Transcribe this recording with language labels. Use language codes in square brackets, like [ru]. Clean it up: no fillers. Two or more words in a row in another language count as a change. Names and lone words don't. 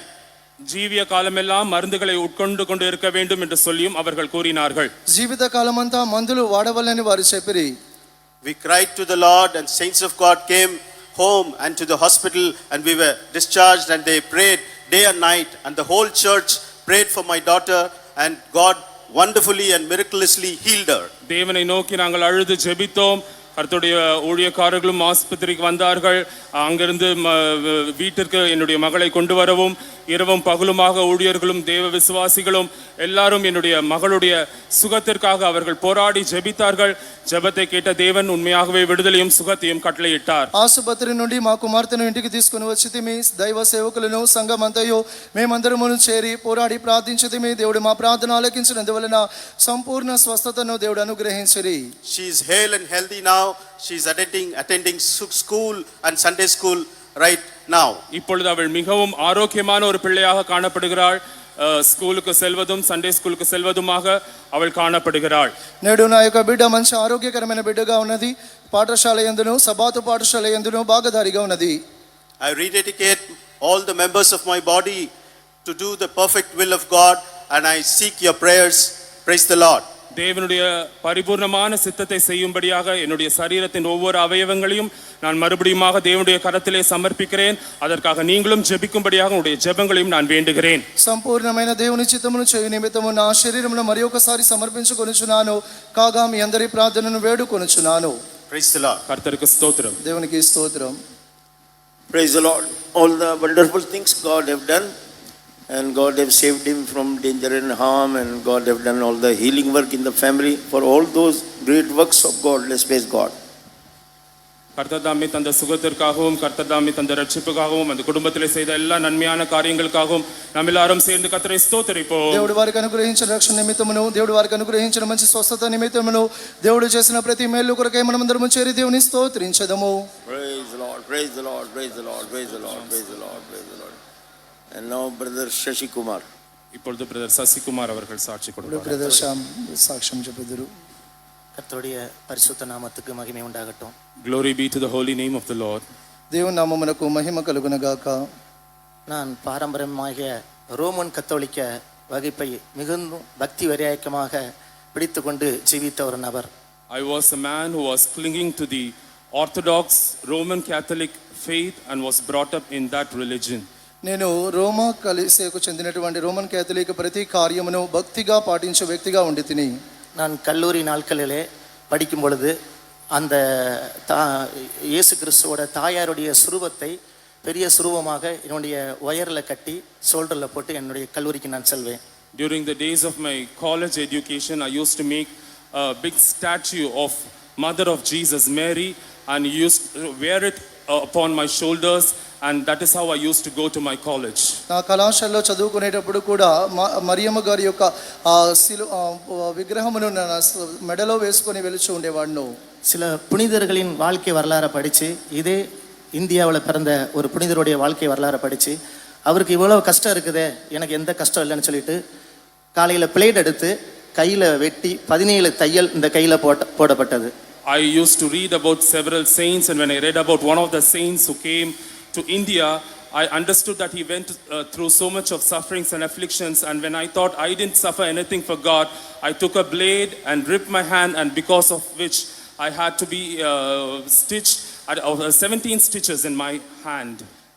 [ta] ஜீவிய காலமெல்லாம் மருந்துகளை உட்கொண்டு கொண்டு இருக்க வேண்டும் என்று சொல்லியும் அவர்கள் கூறினார்கள். [te] జీవిత కాలమంతా మందులు వాడవలని వారు చెప్పిరి. [en] We cried to the Lord and saints of God came home and to the hospital and we were discharged and they prayed day and night and the whole church prayed for my daughter and God wonderfully and miraculously healed her. [ta] தேவனை நோக்கி நாங்கள் அழுது ஜெபித்தோம். கர்த்தருடைய ஊழியக்காரர்களும் ஆஸ்பத்திரிக்கு வந்தார்கள். அங்கிருந்து வீட்டிற்கு என்னுடைய மகளை கொண்டு வரவும் இரவும் பகலுமாக ஊழியர்களும் தேவ விசுவாசிகளும் எல்லாரும் என்னுடைய மகளுடைய சுகத்திற்காக அவர்கள் போராடி ஜெபித்தார்கள். ஜெபத்தை கேட்ட தேவன் உண்மையாகவே விடுதலையும் சுகத்தையும் கட்டளையிட்டார். [te] ఆసుపత్రి నుండి మా కుమార్తెను ఇంటికి తీసుకుని వచ్చితిమి. దైవ సేవకులను సంఘమంతయు మేమందరమును చేరి పోరాడి ప్రార్థించితిమి. దేవుడు మా ప్రార్థన ఆలకించినందువలన సంపూర్ణ స్వస్థతను దేవుడు అనుగ్రహించిరి. [en] She is hale and healthy now. She is attending school and Sunday school right now. [ta] இப்பொழுது அவள் மிகவும் ஆரோக்கியமான ஒரு பிள்ளையாக காணப்படுகிறாள். ஸ்கூலுக்கு செல்வதும் சண்டே ஸ்கூலுக்கு செல்வதுமாக அவள் காணப்படுகிறாள். [te] నేడు నా యొక్క బిడ్డ మంచి ఆరోగ్యకరమైన బిడ్డగా ఉన్నది. పాఠశాల యందును సబాతు పాఠశాల యందును భాగధారిగా ఉన్నది. [en] I rededicate all the members of my body to do the perfect will of God and I seek your prayers. Praise the Lord. [ta] தேவனுடைய பரிபூர்ணமான சித்தத்தை செய்யும்படியாக என்னுடைய சரீரத்தின் ஒவ்வொரு அவயவங்களையும் நான் மறுபடியுமாக தேவனுடைய கரத்திலே சமர்ப்பிக்கிறேன். அதற்காக நீங்களும் ஜெபிக்கும்படியாக உங்களுடைய ஜெபங்களையும் நான் வேண்டுகிறேன். [te] సంపూర్ణమైన దేవుని చిత్తమును చేయు నిమిత్తము నా శరీరమును మరి ఒకసారి సమర్పించుకొనుచున్నాను. కాగా మీ అందరి ప్రార్థనను వేడుకొనుచున్నాను. [en] Praise the Lord. [ta] கர்த்தருக்கு ஸ்தோத்திரம். [te] దేవునికి స్తోత్రం. [en] Praise the Lord. All the wonderful things God have done, and God have saved him from danger and harm, and God have done all the healing work in the family. For all those great works of God, let's praise God. [ta] கர்த்தர் தாமே தந்த சுகத்திற்காகவும் கர்த்தர் தாமே தந்த ரட்சிப்புக்காகவும் அந்த குடும்பத்திலே செய்த எல்லா நன்மையான காரியங்களுக்காகவும் நாம் எல்லாரும் சேர்ந்து கர்த்தரை ஸ்தோத்திரிப்போம். [te] దేవుడు వారికి అనుగ్రహించిన రక్షణ నిమిత్తమును, దేవుడు వారికి అనుగ్రహించిన మంచి స్వస్థత నిమిత్తమును, దేవుడు చేసిన ప్రతి మేలు కొరకై మనమందరము చేరి దేవుని స్తోత్రించదము. [en] Praise the Lord, praise the Lord, praise the Lord, praise the Lord, praise the Lord, praise the Lord. And now brother Shashi Kumar. [ta] இப்பொழுது பிரதர் சசிகுமார் அவர்கள் சாட்சி கொடுப்பார். [te] బ్రదర్ శ్యామ్ సాక్ష్యం చెప్పుదురు. [ta] கர்த்தருடைய பரிசுத்த நாமத்துக்கு மகிமை உண்டாகட்டும். [en] Glory be to the holy name of the Lord. [te] దేవుని నామమునకు మహిమ కలుగునగాక. [ta] நான் பாரம்பரியமாக ரோமன் கத்தோலிக்க வகுப்பை மிகுந்த பக்தி வைராக்கியமாக பிடித்து கொண்டு ஜீவித்த ஒரு நபர். [en] I was a man who was clinging to the Orthodox Roman Catholic faith and was brought up in that religion. [te] నేను రోమా కలీసియాకు చెందినటువంటి రోమన్ కేథలిక్ ప్రతి కార్యమును భక్తిగా పాటించే వ్యక్తిగా ఉండి తిని. [ta] நான் கல்லூரி நாட்களிலே படிக்கும் பொழுது அந்த இயேசு கிறிஸ்துவோட தாயாருடைய சுரூபத்தை பெரிய சுரூபமாக என்னுடைய ஒயரில் கட்டி ஷோல்டரில் போட்டு என்னுடைய கல்லூரிக்கு நான் செல்வேன். [en] During the days of my college education, I used to make a big statue of Mother of Jesus, Mary, and used to wear it upon my shoulders, and that is how I used to go to my college. [te] నా కళాశాలలో చదువుకునేటప్పుడు కూడా మరియమ్మ గారి యొక్క విగ్రహమును మెడలో వేసుకొని వెలుచు ఉండేవాడును. [ta] சில புனிதர்களின் வாழ்க்கை வரலாறை படித்து, இதே இந்தியாவில் பிறந்த ஒரு புனிதருடைய வாழ்க்கை வரலாறை படித்து, அவருக்கு இவ்வளோ கஷ்டம் இருக்குதே, எனக்கு எந்த கஷ்டம் இல்லைன்னு சொல்லிட்டு காலையில் பிளேட் எடுத்து கையில் வெட்டி 17 தையல் இந்த கையில் போடப்பட்டது. [en] I used to read about several saints, and when I read about one of the saints who came to India, I understood that he went through so much of sufferings and afflictions, and when I thought I didn't suffer anything for God, I took a blade and ripped my hand, and because of which I had to be stitched, 17 stitches in my hand.